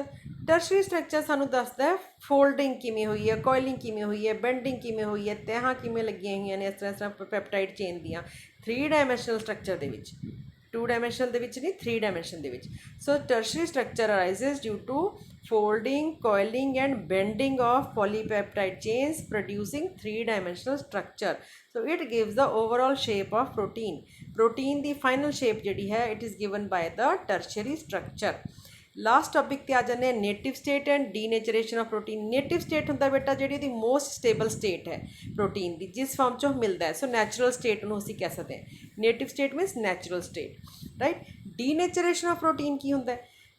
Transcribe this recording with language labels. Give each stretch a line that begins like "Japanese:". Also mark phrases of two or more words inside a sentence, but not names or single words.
English: tertiary structure
Punjabi: ਸਾਨੂੰ ਦੱਸਦਾ ਹੈ ਫੋਲਡਿੰਗ ਕਿਵੇਂ ਹੋਈ ਹੈ, ਕੋਇਲਿੰਗ ਕਿਵੇਂ ਹੋਈ ਹੈ, ਬੈਂਡਿੰਗ ਕਿਵੇਂ ਹੋਈ ਹੈ, ਤਹਾਂ ਕਿਵੇਂ ਲੱਗੀਆਂ ਹੋਈਆਂ ਨੇ ਇਸ ਤਰ੍ਹਾਂ
English: peptide chain
Punjabi: ਦੀਆਂ 3
English: dimensional structure
Punjabi: ਦੇ ਵਿੱਚ, 2 ਡਾਇਮੈਂਸ਼ਨਲ ਦੇ ਵਿੱਚ ਨਹੀਂ, 3 ਡਾਇਮੈਂਸ਼ਨ ਦੇ ਵਿੱਚ।
English: so tertiary structure arises due to folding, coiling and bending of polypeptide chains producing 3-dimensional structure. So it gives the overall shape of protein. Protein the final shape
Punjabi: ਜਿਹੜੀ ਹੈ
English: it is given by the tertiary structure. last topic
Punjabi: 'ਤੇ ਆ ਜਾਂਦੇ ਹਾਂ
English: native state and denaturation of protein. native state
Punjabi: ਹੁੰਦਾ ਬੇਟਾ ਜਿਹੜੀ ਉਹਦੀ
English: most stable state
Punjabi: ਹੈ ਪ੍ਰੋਟੀਨ ਦੀ, ਜਿਸ ਫਾਰਮ 'ਚੋਂ ਮਿਲਦਾ ਹੈ। ਸੋ
English: natural state
Punjabi: ਨੂੰ ਅਸੀਂ ਕਹਿ ਸਕਦੇ ਹਾਂ।
English: native state means natural state, right. denaturation of protein
Punjabi: ਕੀ ਹੁੰਦਾ ਹੈ?